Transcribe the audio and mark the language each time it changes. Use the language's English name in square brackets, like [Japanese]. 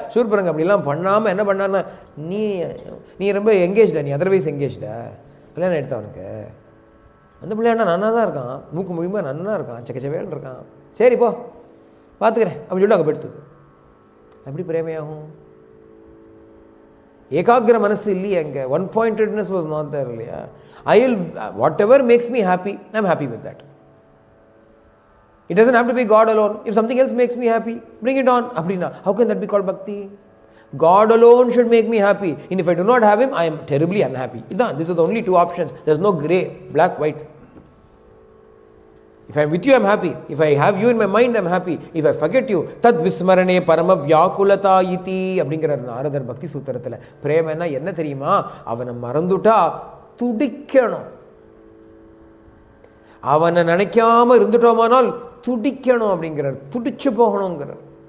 [Tamil] சூர்பனகை அப்படிலாம் பண்ணாமல் என்ன பண்ணான்னா, நீ ரொம்ப எங்கேஜ்டா, நீ அதர்வைஸ் எங்கேஜ்டா, கல்யாணம் எடுத்தவனுக்கு அந்த பிள்ளையாண்டா நன்னா தான் இருக்கான், மூக்கு முழுமையாக நன்னா இருக்கான், செக்கச்சவேன்னு இருக்கான், சரிப்போ பார்த்துக்கிறேன் அப்படின்னு சொல்லிட்டு அங்கே போயிடுத்துது. எப்படி பிரேமையாகும்? ஏகாகிர மனசு இல்லையே அங்கே. [English] one pointedness was not there [Tamil] இல்லையா? [English] I will whatever makes me happy, I am happy with that. It doesn't have to be God alone. If something else makes me happy, bring it on. Abdina, how can that be called bhakti? God alone should make me happy. And if I do not have Him, I am terribly unhappy. These are the only 2 options. There's no grey, black, white. If I am with you, I am happy. If I have you in my mind, I am happy. If I forget you, [Sanskrit] tad vismarane parama vyakulata iti. [Tamil] அப்படிங்கிறார் நாரதர் பக்தி சூத்திரத்தில். பிரேமன்னா என்ன தெரியுமா? அவனை மறந்துட்டா துடிக்கணும். அவனை நினைக்காம இருந்துட்டோமானால் துடிக்கணும் அப்படிங்கிறார். துடிச்சு போகணுங்கிறார்.